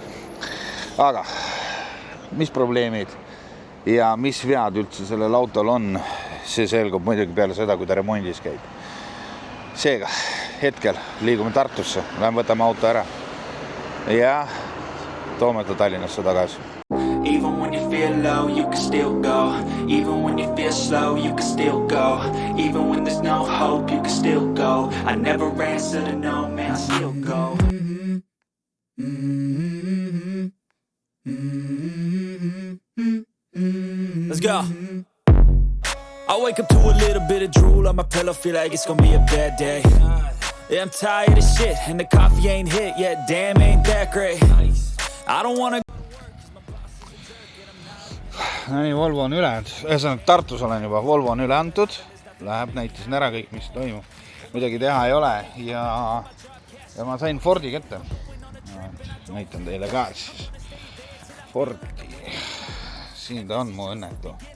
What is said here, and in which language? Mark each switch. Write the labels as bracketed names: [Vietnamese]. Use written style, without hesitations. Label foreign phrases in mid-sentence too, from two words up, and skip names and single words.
[Estonian] Aga mis probleemid ja mis vead üldse sellel autol on, see selgub muidugi peale seda, kui ta remondis käib. Seega, hetkel liigume Tartusse, lähme võtame auto ära ja toome ta Tallinnasse tagasi. [English] Even when you feel low, you can still go. Even when you feel slow, you can still go. Even when there's no hope, you can still go. I never answer to no, man, I still go. Let's go. I wake up to a little bit of drool on my pillow, feel like it's gonna be a bad day. Yeah, I'm tired of shit, and the coffee ain't hit yet, damn, ain't that great. I don't wanna. [Estonian] No nii, Volvo on üle, Tartus olen juba, Volvo on üle antud, läheb, näitasin ära kõik, mis toimub, midagi teha ei ole ja ma sain Fordi kätte, näitan teile ka siis Fordi, siin ta on mu õnnetu.